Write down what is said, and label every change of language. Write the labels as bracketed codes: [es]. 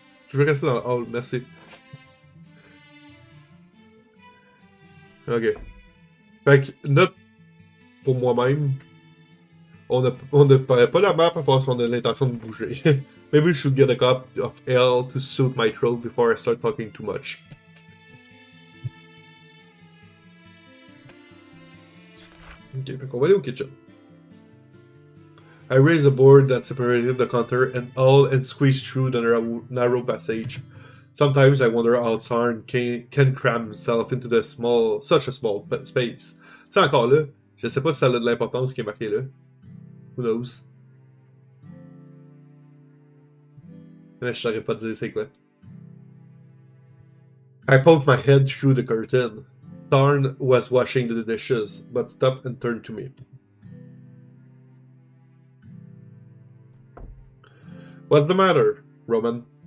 [fr] Je vais rester dans le hall, merci. Ok. Fait que, note pour moi-même, on ne paraît pas la map à part si on a l'intention de bouger. [en] Maybe we should get a cup of ale to soothe my throat before I start talking too much. [fr] Ok, fait qu'on va aller au kitchen. [en] I raised a board that separated the counter and all and squeezed through the narrow passage. Sometimes I wonder how Sarn can cram himself into such a small space. [fr] C'est encore là. Je sais pas si ça a de l'importance qui est marqué là. [en] Who knows? [fr] Mais je saurais pas dire c'est quoi. [en] I poked my head through the curtain. Sarn was washing the dishes, but stopped and turned to me. What's the matter, Roman?